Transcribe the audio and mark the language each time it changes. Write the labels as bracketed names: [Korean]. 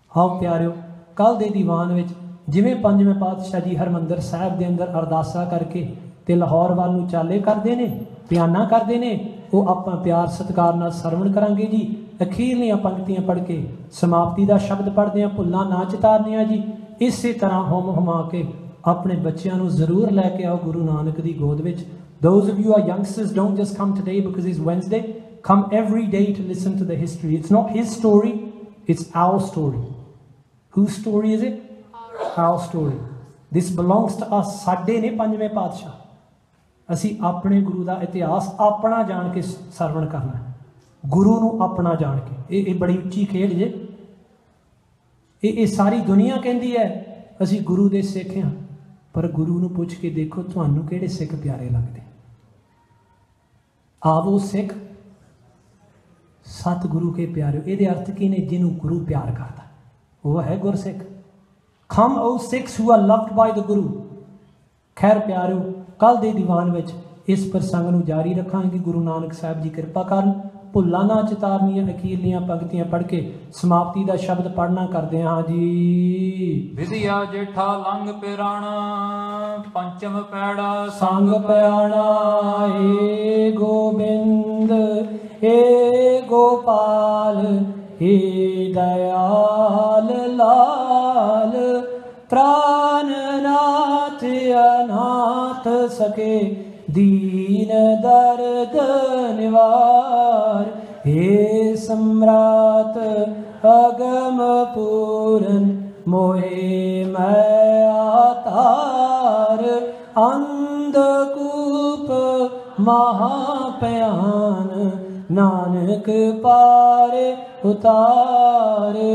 [Punjabi] ਆਓ ਪਿਆਰਿਓ, ਕੱਲ ਦੇ ਦੀਵਾਨ ਵਿੱਚ ਜਿਵੇਂ 5ਵੇਂ ਪਾਤਸ਼ਾਹ ਜੀ ਹਰਿਮੰਦਰ ਸਾਹਿਬ ਦੇ ਅੰਦਰ ਅਰਦਾਸਾਂ ਕਰਕੇ ਤੇ ਲਾਹੌਰ ਵੱਲ ਨੂੰ ਚਾਲੇ ਕਰਦੇ ਨੇ, ਧਿਆਨਾ ਕਰਦੇ ਨੇ, ਉਹ ਆਪਾਂ ਪਿਆਰ ਸਤਿਕਾਰ ਨਾਲ ਸਰਵਣ ਕਰਾਂਗੇ ਜੀ। ਅਖੀਰਲੀਆਂ ਪੰਕਤੀਆਂ ਪੜ੍ਹ ਕੇ ਸਮਾਪਤੀ ਦਾ ਸ਼ਬਦ ਪੜ੍ਹਦੇ ਹਾਂ, ਭੁੱਲਾਂ ਨਾ ਚਿਤਾਰਦੇ ਹਾਂ ਜੀ। ਇਸੇ ਤਰ੍ਹਾਂ ਹੁਮ ਹੁਮਾ ਕੇ ਆਪਣੇ ਬੱਚਿਆਂ ਨੂੰ ਜ਼ਰੂਰ ਲੈ ਕੇ ਆਓ ਗੁਰੂ ਨਾਨਕ ਦੀ ਗੋਦ ਵਿੱਚ। [English] Those of you who are youngsters, don't just come today because it's Wednesday. Come every day to listen to the history. It's not his story, it's our story. Whose story is it? Our story. This belongs to us. [Punjabi] ਸਾਡੇ ਨੇ 5ਵੇਂ ਪਾਤਸ਼ਾਹ। ਅਸੀਂ ਆਪਣੇ ਗੁਰੂ ਦਾ ਇਤਿਹਾਸ ਆਪਣਾ ਜਾਣ ਕੇ ਸਰਵਣ ਕਰਨਾ ਹੈ, ਗੁਰੂ ਨੂੰ ਆਪਣਾ ਜਾਣ ਕੇ। ਇਹ ਬੜੀ ਉੱਚੀ ਖੇਡ ਜੇ। ਇਹ ਸਾਰੀ ਦੁਨੀਆ ਕਹਿੰਦੀ ਹੈ ਅਸੀਂ ਗੁਰੂ ਦੇ ਸਿੱਖ ਹਾਂ, ਪਰ ਗੁਰੂ ਨੂੰ ਪੁੱਛ ਕੇ ਦੇਖੋ ਤੁਹਾਨੂੰ ਕਿਹੜੇ ਸਿੱਖ ਪਿਆਰੇ ਲੱਗਦੇ। ਆਵੋ ਸਿੱਖ ਸਤਿਗੁਰੂ ਕੇ ਪਿਆਰਿਓ। ਇਹਦੇ ਅਰਥ ਕੀ ਨੇ? ਜਿਹਨੂੰ ਗੁਰੂ ਪਿਆਰ ਕਰਦਾ ਉਹ ਹੈ ਗੁਰਸਿੱਖ। [English] Come O Sikhs who are loved by the Guru। [Punjabi] ਖੈਰ ਪਿਆਰਿਓ, ਕੱਲ ਦੇ ਦੀਵਾਨ ਵਿੱਚ ਇਸ ਪ੍ਰਸੰਗ ਨੂੰ ਜਾਰੀ ਰੱਖਾਂਗੇ। ਗੁਰੂ ਨਾਨਕ ਸਾਹਿਬ ਜੀ ਕਿਰਪਾ ਕਰਨ। ਭੁੱਲਾਂ ਨਾ ਚਿਤਾਰਨੀਆਂ ਅਖੀਰਲੀਆਂ ਪੰਕਤੀਆਂ ਪੜ੍ਹ ਕੇ ਸਮਾਪਤੀ ਦਾ ਸ਼ਬਦ ਪੜ੍ਹਨਾ ਕਰਦੇ ਹਾਂ ਜੀ। ਵਿਦਿਆ ਜੇਠਾ ਲੰਗ ਪਿਰਾਣਾ, ਪੰਚਮ ਪੈੜਾ ਸੰਗ ਪਿਆਣਾ। ਏ ਗੋਬਿੰਦ ਏ ਗੋਪਾਲ ਏ ਦਇਆਲ ਲਾਲ, ਪ੍ਰਾਨਨਾਥ ਅਨਾਥ ਸਕੇ दीन दर्द निवार। हे सम्राट अगम पूरन मोहे मैं आतार, अंधकूप महाप्यान नानक पार उतार।